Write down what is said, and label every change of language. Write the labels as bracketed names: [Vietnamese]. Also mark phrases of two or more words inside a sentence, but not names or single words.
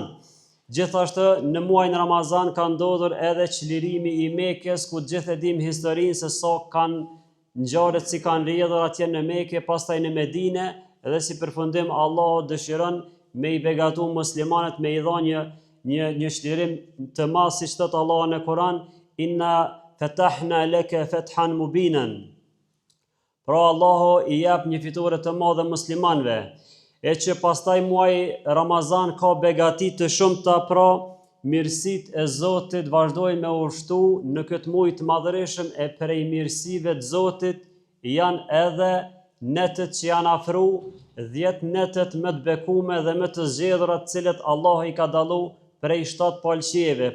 [Albanian] Gjithashtu në muajin Ramazan ka ndodhur edhe çlirimi I Mekës, ku gjithë e dim historinë se sa kanë ngjarjet si kanë rrjedhur atje në Mekë, pastaj në Medinë, dhe si përfundim Allahu dëshiron me I begatu muslimanët, me I dhënë një çlirim të madh, siç thot Allahu në Kur'an, [Arabic] إنا فتحنا لك فتحا مبينا. [Albanian] Pra Allahu I jep një fitore të madhe muslimanëve, e që pastaj muaji Ramazan ka begati të shumta, pra mirësit e Zotit vazhdojnë me ushtu në këtë muaj të madhërishëm, e prej mirësive të Zotit janë edhe netët që janë afru, 10 netët më të bekume dhe më të zgjedhura të cilët Allah I ka dallu prej 7 palqeve.